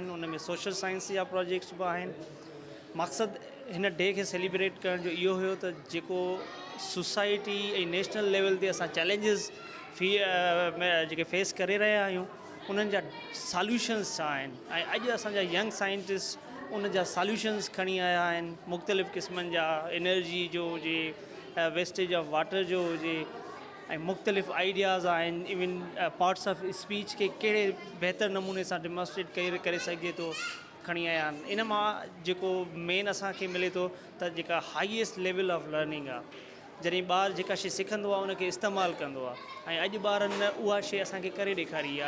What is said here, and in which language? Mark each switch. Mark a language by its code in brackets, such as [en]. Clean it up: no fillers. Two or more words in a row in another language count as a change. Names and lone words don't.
[sd] उन में [en] social science [sd] जा प्रोजेक्ट्स बि आहिनि। मक़सदु हिन डे खे सेलिब्रेट करण जो इहो हुयो त जेको सोसाइटी ऐं [en] national level [sd] ते असां चैलेंजिस जेके फेस करे रहिया आहियूं उन्हनि जा सॉल्यूशन्स छा आहिनि ऐं अॼु असांजा [en] young scientist [sd] उन जा सॉल्यूशन्स खणी आया आहिनि। मुख़्तलिफ़ क़िस्मनि जा एनर्जी जो हुजे [en] wastage of water [sd] जो हुजे ऐं मुख़्तलिफ़ आइडियाज़ आहिनि। [en] even parts of speech [sd] खे कहिड़े बहितर नमूने सां डेमोन्स्ट्रेट करे सघिजे थो खणी आया आहिनि। इन मां जेको मेन असांखे मिले थो त जेका [en] highest level of learning [sd] आहे जॾहिं ॿारु जेका शइ सिखंदो आहे उनखे इस्तेमालु कंदो आहे ऐं अॼु ॿारनि उहा शइ असांखे करे ॾेखारी आहे।